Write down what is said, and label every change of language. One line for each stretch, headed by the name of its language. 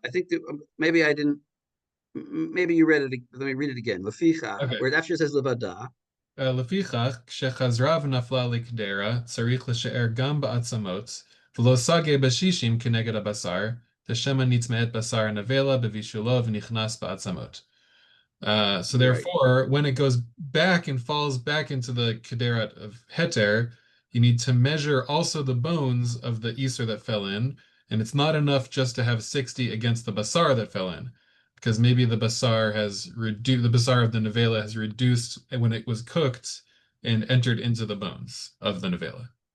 English: I think that, maybe I didn't. Maybe you read it. Let me read it again. Lefichach, Okay. where it after it says levada.
Hebrew: לפיכך, כשחזרה ונפלה לקדרה, צריך לשער גם בעצמות, ולא סגה בשישים כנגד הבשר, תשמא נטמאת בשר הנבלה בבישולו ונכנס בעצמות.
English: So therefore, when it goes back and falls back into the kederet of heter, you need to measure also the bones of the iser that fell in, and it's not enough just to have 60 against the basar that fell in, because maybe the basar the basar of the nevela has reduced when it was cooked and entered into the bones of the nevela.